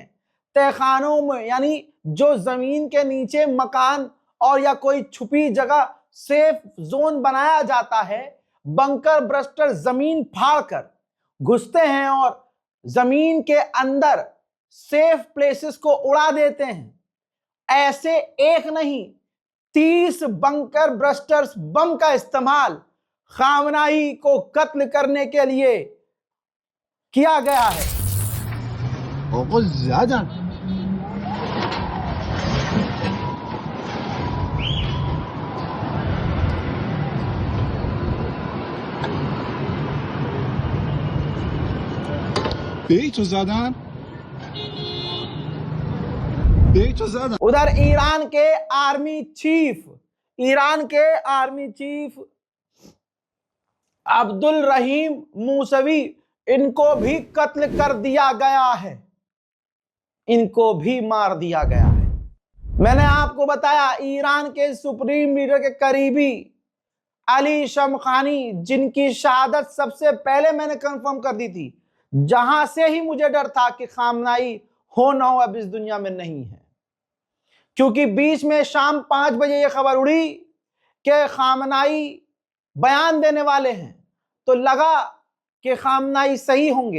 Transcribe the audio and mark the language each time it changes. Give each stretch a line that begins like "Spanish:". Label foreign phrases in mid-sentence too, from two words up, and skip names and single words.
Hindi: तहखानों में यानी जो जमीन के नीचे मकान और या कोई छुपी जगह
English: safe zone
Hindi: बनाया जाता है,
English: bunker buster
Hindi: जमीन फाड़कर घुसते हैं और जमीन के अंदर
English: safe places
Hindi: को उड़ा देते हैं। ऐसे एक नहीं, 30
English: bunker busters
Hindi: बम का इस्तेमाल खामनाई को कत्ल करने के लिए किया गया है।
Persian: آقا زدن. بیتو زدن. بیتو زدن.
Hindi: उधर ईरान के
English: army chief
Hindi: अब्दुल रहीम मूसवी, इनको भी कत्ल कर दिया गया है, इनको भी मार दिया गया है। मैंने आपको बताया ईरान के
English: supreme leader
Hindi: के करीबी अली शमखानी, जिनकी शहादत सबसे पहले मैंने कंफर्म कर दी थी, जहां से ही मुझे डर था कि खामनाई हो ना हो अब इस दुनिया में नहीं है, क्योंकि बीच में शाम 5 बजे यह खबर उड़ी कि खामनाई बयान देने वाले हैं, तो लगा कि खामनाई सही होंगे।